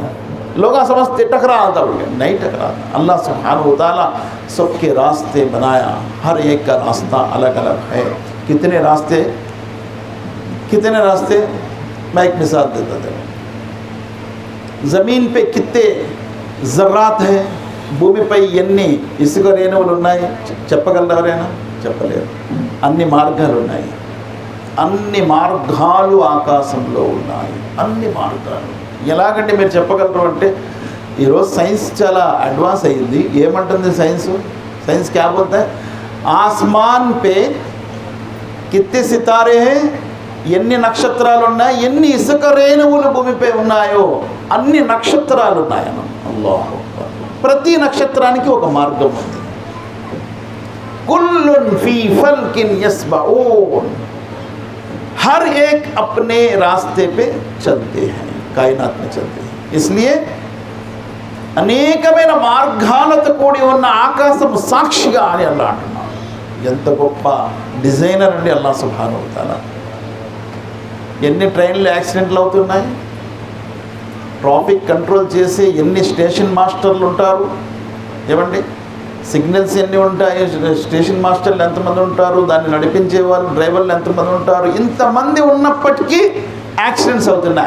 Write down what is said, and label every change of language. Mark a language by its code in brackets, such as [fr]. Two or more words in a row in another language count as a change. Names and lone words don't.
[hi] लोग समझते टकरा था, बोले नहीं टकरा. [ar] الله سبحانه وتعالى [hi] सबके रास्ते बनाया. हर एक का रास्ता अलग अलग है. कितने रास्ते, कितने रास्ते. मैं एक मिसाल देता था. ज़मीन पे कितने ज़र्रात है, [te] భూమిపై ఎన్ని ఇసుక రేణువులు ఉన్నాయి చెప్పగలరేనా? చెప్పలేరు. అన్ని మార్గాలు ఉన్నాయి. అన్ని మార్గాలు ఆకాశంలో ఉన్నాయి. అన్ని మార్గాలు ఎలాగంటే మీరు చెప్పగలరు అంటే, ఈరోజు సైన్స్ చాలా అడ్వాన్స్ అయ్యింది. ఏమంటుంది సైన్స్? [hi] సైన్స్ क्या बोलता है? आसमान पे कित्ते सितारे है, [te] ఎన్ని నక్షత్రాలు ఉన్నాయి, ఎన్ని ఇసుక రేణువులు భూమిపై ఉన్నాయో అన్ని నక్షత్రాలు ఉన్నాయన్న. [ar] الله أكبر. [te] ప్రతి నక్షత్రానికి ఒక మార్గం ఉంది. [ar] كل في فلك يسبحون. [hi] हर एक अपने रास्ते पे चलते हैं, कायनात में चलते हैं. [te] इसलिए అనేకమైన మార్గాలతో కూడి ఉన్న ఆకాశం సాక్షిగా అని అల్లాహ్ అంటున్నాడు. ఎంత గొప్ప డిజైనర్ అండి [ar] الله سبحانه وتعالى. [te] ఎన్ని ట్రైన్లు యాక్సిడెంట్లు అవుతున్నాయి, ట్రాఫిక్ కంట్రోల్ చేసే ఎన్ని స్టేషన్ మాస్టర్లు ఉంటారు, ఏమండి సిగ్నల్స్ ఎన్ని ఉంటాయి, స్టేషన్ మాస్టర్లు ఎంతమంది ఉంటారు, దాన్ని నడిపించే వాళ్ళు డ్రైవర్లు ఎంతమంది ఉంటారు, ఇంతమంది ఉన్నప్పటికీ యాక్సిడెంట్స్ అవుతున్నాయి.